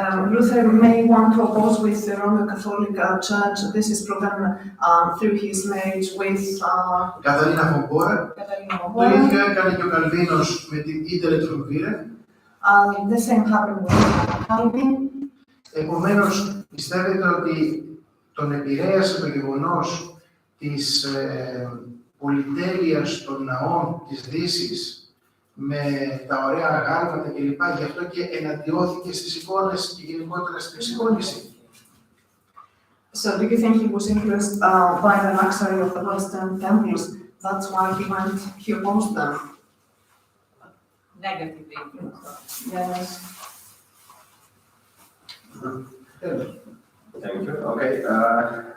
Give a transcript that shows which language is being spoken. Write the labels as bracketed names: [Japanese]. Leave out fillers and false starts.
[English] Luther may want to oppose with the Roman Catholic Church. This is proven through his marriage with [Greek] Καταρίνα Φρομπόρα. Το ίδιο έκανε και ο Καλβίνος με την Ήτελε Τρομβίρε. [English] The same happened with Calvin. [Greek] Επομένως, πιστεύετε ότι τον επηρέασε το γεγονός της πολυτέλειας των ναών της Δύσης με τα ωραία γάλματα κλπ. Γι' αυτό και εναντιώθηκε στις εικόνες και γενικότερα στην εξεικόνηση. [English] So do you think he was influenced by the luxury of the Western temples? That's why he opposed them? Negatively. Yes. Thank you. Okay.